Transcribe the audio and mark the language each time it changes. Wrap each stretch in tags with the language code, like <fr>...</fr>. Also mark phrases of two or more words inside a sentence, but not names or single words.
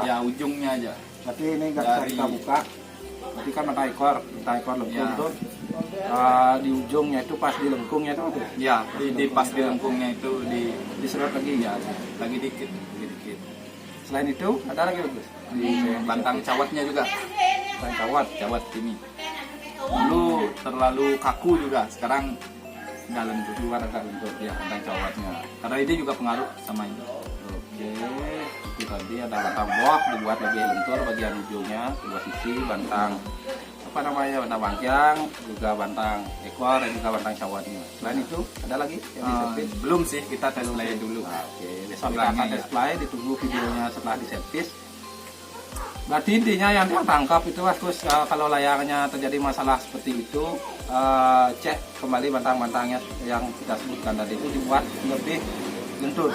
<id>Ya, ujungnya aja. Berarti ini nggak bisa Dari- kita buka. Berarti kan bantang ekor lengkung Ya. tuh. Di ujungnya itu pas di lengkungnya itu Mas. Ya, di pas di lengkungnya itu Diserut lagi ya. lagi dikit, dikit. Selain itu ada lagi Mas? Di bantang cawatnya juga. Bantang cawat. Cawat ini. Dulu terlalu kaku juga, sekarang udah lentur. Keluar agak lentur ya bantang cawatnya. Karena ini juga pengaruh sama ini. Oke, itu tadi ada bantang boh dibuat lebih lentur bagian ujungnya dua sisi, bantang apa namanya bantang bangkiang, juga bantang ekor dan juga bantang cawatnya. Selain itu ada lagi yang diservis? Belum sih, kita tes play dulu. Nah, oke, besok kita Bilangnya akan ya. display, ditunggu videonya setelah diservis. Berarti intinya yang ditangkap itu Mas Gus, kalau layangannya terjadi masalah seperti itu, cek kembali bantang-bantangnya yang kita sebutkan tadi itu dibuat lebih lentur.</id>